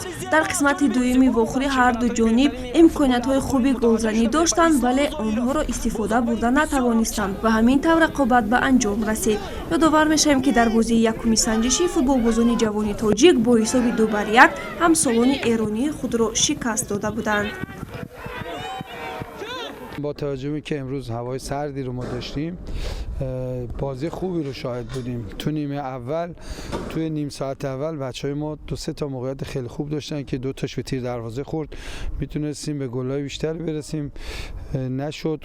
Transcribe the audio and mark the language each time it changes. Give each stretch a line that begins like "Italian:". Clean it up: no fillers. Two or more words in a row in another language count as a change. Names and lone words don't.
Tajik: Дар қисмати дуюми вохӯрӣ ҳарду ҷониб имкониятҳои хуби голзанӣ доштанд, вале онҳоро истифода бурда натавонистанд ва ҳамин тавр рақобат ба анҷом расид. Ёдовар мешавем, ки дар бозии якуми санҷишӣ футболбозони ҷавони тоҷик бо ҳисоби 2-1 ҳамсолони эронии худро шикаст дода буданд.
Persian: با توجه که امروز هوای سردی رو ما داشتیم بازی خوبی رو شاهد بودیم. تو نیمه اول توی نیم ساعت اول بچهای ما 2-3 تا موقعیت خیلی خوب داشتن که 2 تاش به تیر دروازه خورد. میتونستیم به گل‌های بیشتر برسیم، نشد.